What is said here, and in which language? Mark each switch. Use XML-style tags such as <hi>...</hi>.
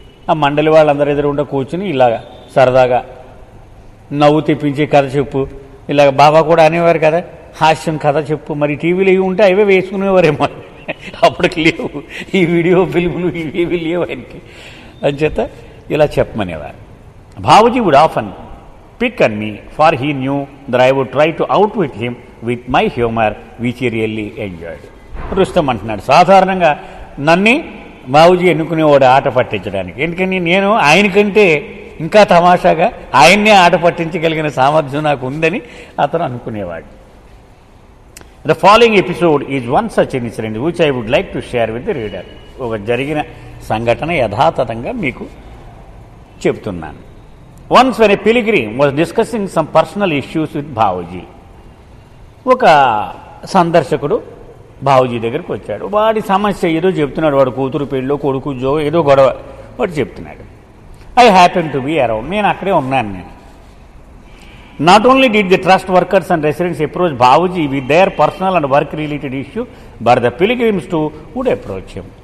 <te>ఆ మండలి వాళ్ళందరి ఎదురుగుండా కూర్చుని ఇలాగా సరదాగా నవ్వు తెప్పించే కథ చెప్పు, ఇలాగ బాబా కూడా అనేవారు కదా, హాస్యం కథ చెప్పు. మరి టీవీలు ఇవి ఉంటే అవే వేసుకునేవారేమో, అప్పటికి లేవు ఈ వీడియో ఫిల్ములు, ఇవేవి లేవు ఆయనకి. అంచేత ఇలా చెప్పమనేవారు.</te> <en>Babuji would often pick on me, for he knew that I would try to outwit him with my humor, which he really enjoyed.</en> <te>Rustam అంటున్నాడు, సాధారణంగా నన్ను బాబుజీ ఎన్నుకునేవాడు ఆట పట్టించడానికి. ఎందుకని నేను ఆయనకంటే ఇంకా తమాషాగా ఆయన్నే ఆట పట్టించగలిగిన సామర్థ్యం నాకు ఉందని అతను అనుకునేవాడు.</te> <en>The following episode is one such incident which I would like to share with the reader.</en> <te>ఒక జరిగిన సంఘటన యథాతథంగా మీకు చెబుతున్నాను.</te> <en>Once when a pilgrim was discussing some personal issues with Babuji,</en> <te>ఒక సందర్శకుడు బాబుజీ దగ్గరికి వచ్చాడు. వాడి సమస్య ఏదో చెప్తున్నాడు. వాడు కూతురు పెళ్ళో, కొడుకు ఉద్యోగం, ఏదో గొడవ వాడు చెప్తున్నాడు.</te> <en>I happen to be around,</en> <te>నేను అక్కడే ఉన్నాను.</te> <en>నేను not only did the trust workers and residents approach Babuji with their personal and work related issue, but the pilgrims too would approach him.</en>